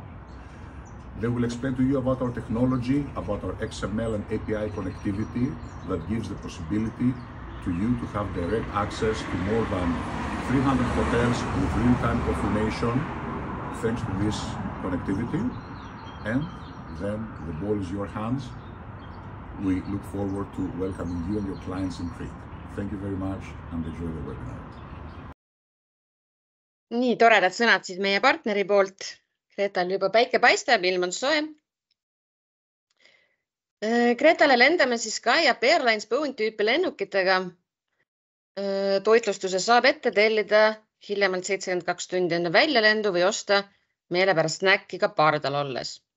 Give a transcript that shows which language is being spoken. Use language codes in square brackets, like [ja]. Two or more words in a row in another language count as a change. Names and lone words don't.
[en] They will explain to you about our technology, about our XML and API connectivity that gives the possibility to you to have direct access to more than 300 hotels with real-time confirmation thanks to this connectivity. And then the ball is your hands. We look forward to welcoming you and your clients in Crete. Thank you very much and enjoy the webinar. [et] Nii toredad sõnad siis meie partneri poolt. Kreetal juba päike paistab, ilm on soe. Kreetale lendame siis SkyUp Airlines Boeing tüüpi lennukitega. Toitlustuse saab ette tellida hiljemalt 72 tundi enne väljalendu või osta meelepärast snäkki ka pardal olles.